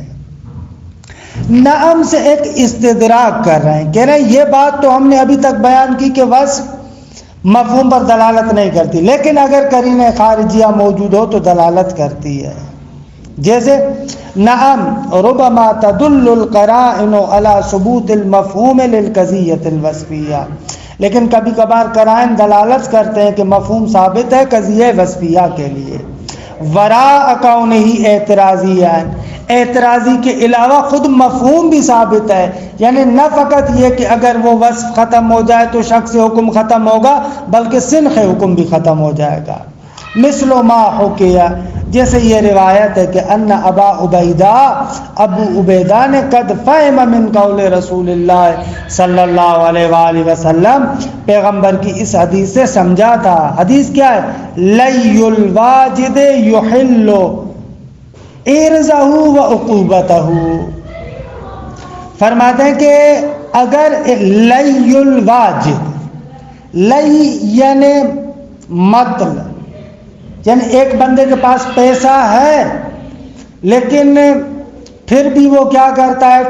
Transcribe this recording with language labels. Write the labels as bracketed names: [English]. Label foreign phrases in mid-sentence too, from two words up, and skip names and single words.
[Urdu] نعم سے ایک استدراک کر رہے ہیں، کہہ رہے ہیں یہ بات تو ہم نے ابھی تک بیان کی کہ وصف مفہوم پر دلالت نہیں کرتی، لیکن اگر قرینہ خارجیہ موجود ہو تو دلالت کرتی ہے. [Arabic] جیسے نعم ربما تدل القرائن على ثبوت المفہوم للقضیۃ الوصفیہ، [Urdu] لیکن کبھی کبھار قرائن دلالت کرتے ہیں کہ مفہوم ثابت ہے قضیہ وصفیہ کے لیے. [Arabic] وراء کونہ اعتراضیہ، [Urdu] اعتراضی کے علاوہ خود مفہوم بھی ثابت ہے، یعنی نہ فقط یہ کہ اگر وہ وصف ختم ہو جائے تو شخص حکم ختم ہوگا بلکہ سنخ حکم بھی ختم ہو جائے گا. [Arabic] مثل ما حکیہ، [Urdu] جیسے یہ روایت ہے کہ [Arabic] ان ابا عبیدہ، [Urdu] ابو عبیدہ نے [Arabic] قد فہم من قول رسول اللہ صلی اللہ علیہ وآلہ وسلم، [Urdu] پیغمبر کی اس حدیث سے سمجھا تھا۔ حدیث کیا ہے؟ [Arabic] لی الواجد یحل ارزہ و عقوبتہ، [Urdu] فرماتے ہیں کہ اگر [Arabic] لی الواجد، [Urdu] لی یعنی مطلب، یعنی ایک بندے کے پاس پیسہ ہے لیکن پھر بھی وہ کیا کرتا ہے؟